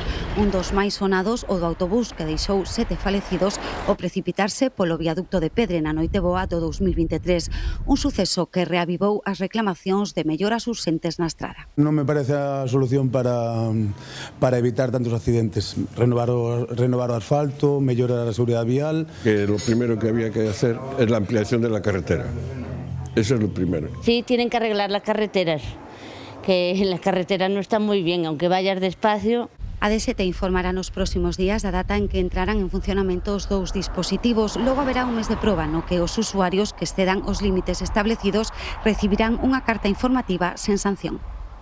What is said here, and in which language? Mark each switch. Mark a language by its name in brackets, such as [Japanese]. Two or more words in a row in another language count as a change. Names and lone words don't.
[Galician] Un dos máis sonados, o do autobús que deixou 7 falecidos ao precipitarse polo viaducto de Pedre na noite boa do 2023. Un suceso que reavivou as reclamacións de melloras urxentes na estrada. Non me parece a solución para evitar tantos accidentes. Renovar o asfalto, mellorar a seguridade vial. [Spanish] Que lo primero que había que hacer es la ampliación de la carretera. Eso es lo primero. Sí, tienen que arreglar las carreteras, que las carreteras no están muy bien, aunque vayas despacio. [Galician] A DST informará nos próximos días da data en que entrarán en funcionamento os dous dispositivos. Logo haberá un mes de proba no que os usuarios que excedan os límites establecidos recibirán unha carta informativa sen sanción.